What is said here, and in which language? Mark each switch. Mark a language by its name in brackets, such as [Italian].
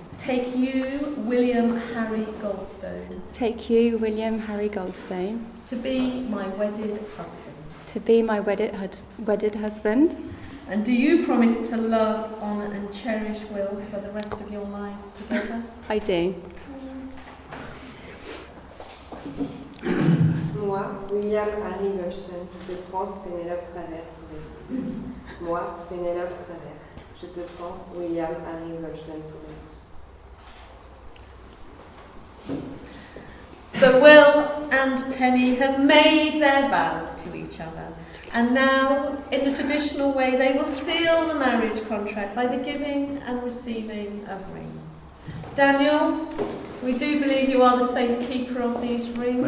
[English] take you, William Harry Goldstone, take you, William Harry Goldstone, to be my wedded husband. to be my wedded husband. And do you promise to love, honour and cherish Will for the rest of your lives together? I do. [French] Moi, William Harry Goldstone, je te prends Pénélope Travers pour épouse. Moi, Pénélope Travers, je te prends William Harry Goldstone pour épouse. [English] So Will and Penny have made their vows to each other, and now, in the traditional way, they will seal the marriage contract by the giving and receiving of rings. Daniel, we do believe you are the safe keeper of these rings.